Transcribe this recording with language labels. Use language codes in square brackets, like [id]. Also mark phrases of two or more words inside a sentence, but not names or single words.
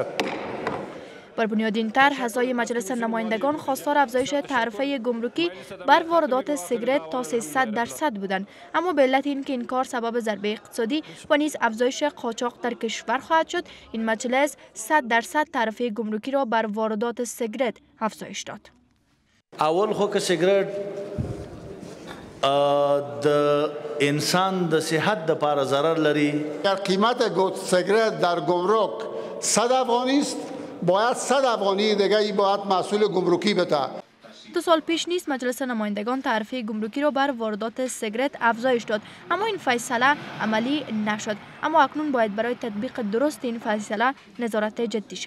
[fa] بر بنیاد این طرح اعضای مجلس نمایندگان خواستار افزایش تعرفه گمرکی بر واردات سیگارت تا 300% بودند، اما به علت اینکه این کار سبب ضربه اقتصادی و نیز افزایش قاچاق در کشور خواهد شد، این مجلس 100% تعرفه گمرکی را بر واردات سیگارت افزایش داد. [ps] اول خو که سیگارت د انسان د صحت د لپاره ضرر لري. [fa] اگر قیمت سیگارت در گمرک 100 افغانی است، باید 100 افغانی دیگه ای باید مسئول گمرکی بده. 2 سال پیش نیز مجلس نمایندگان تعرفه گمرکی را بر واردات سیگارت افزایش داد، اما این فیصله عملی نشد. اما اکنون باید برای تطبیق درست این فیصله نظارت جدی شود.